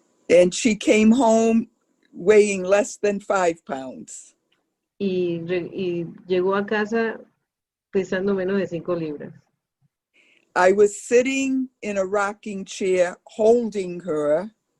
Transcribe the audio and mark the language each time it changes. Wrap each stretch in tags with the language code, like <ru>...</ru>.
<en>And she came home weighing less than 5 pounds.</en> <es>Y llegó a casa pesando menos de 5 libras.</es> <en>I was sitting in a rocking chair holding her.</en>